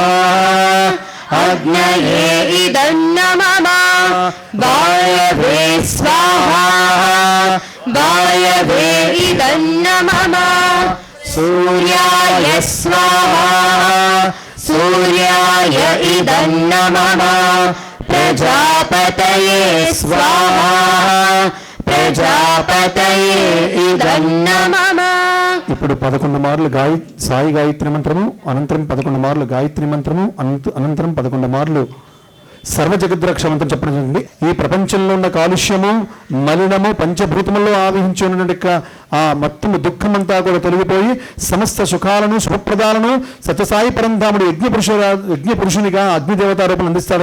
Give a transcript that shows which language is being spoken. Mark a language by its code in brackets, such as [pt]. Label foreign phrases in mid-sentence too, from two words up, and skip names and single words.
[sa] अग्नये इदं नमः वायवे स्वाहा वायवे इदं नमः सूर्याय स्वाहा सूर्याय इदं नमः प्रजापतये स्वाहा प्रजापतये इदं नमः [te] ఇప్పుడు 11 మార్లు సాయి గాయత్రి మంత్రము, అనంతరం 11 మార్లు గాయత్రి మంత్రము, అనంతరం 11 మార్లు సర్వ జగద్రక్ష మంత్రం చెప్పడం జరిగింది. ఈ ప్రపంచంలో ఉన్న కాలుష్యము, మలినము, పంచభూతముల్లో ఆవహించి ఉన్నటువంటి ఆ మొత్తము దుఃఖమంతా కూడా తొలగిపోయి సమస్త సుఖాలను, శుభప్రదాలను సత్యసాయి పరంధాముడు యజ్ఞ పురుషునిగా అగ్నిదేవతారూపం అందిస్తాడు.